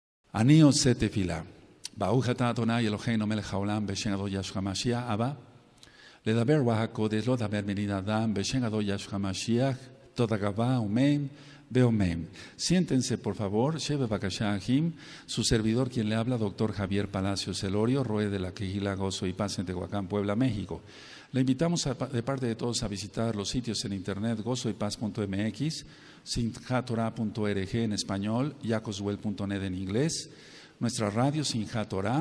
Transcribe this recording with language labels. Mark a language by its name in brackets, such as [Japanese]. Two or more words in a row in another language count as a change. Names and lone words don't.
[Hebrew] אני עושה תפילה. ברוך אתה אדוני אלוהינו מלך העולם בשם אדון ישוע המשיח. אבא, לדבר רוח הקודש, לא לדבר בני אדם, בשם אדון ישוע המשיח, תודה רבה, אמן, ואמן. [Spanish] Siéntense, por favor. [Hebrew] שבו בבקשה אחים, [Spanish] su servidor, quien le habla, doctor Javier Palacios Elorio, Roe de la Quejila, Gozo y Paz en Tehuacán, Puebla, México. Le invitamos de parte de todos a visitar los sitios en internet gozoypaz.mx, sinjatorah.org en español, yacoswell.net en inglés, nuestra radio Sinjatorah.